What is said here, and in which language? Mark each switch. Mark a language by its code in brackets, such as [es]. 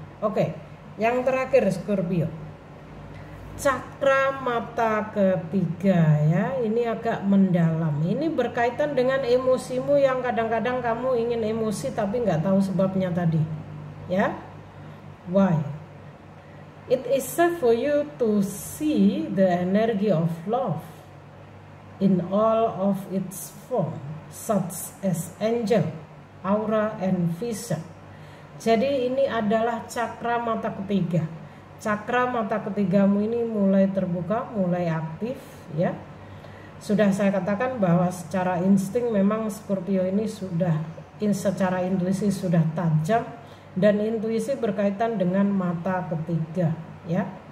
[id] Oke, yang terakhir Scorpio. Cakra mata ketiga, ya, ini agak mendalam. Ini berkaitan dengan emosimu yang kadang-kadang kamu ingin emosi tapi nggak tahu sebabnya tadi, ya. [en] Why? It is safe for you to see the energy of love in all of its form, such as angel, aura, and vision. [id] Jadi ini adalah cakra mata ketiga. Cakra mata ketigamu ini mulai terbuka, mulai aktif, ya. Sudah saya katakan bahwa secara insting memang Scorpio ini secara intuisi sudah tajam, dan intuisi berkaitan dengan mata ketiga, ya.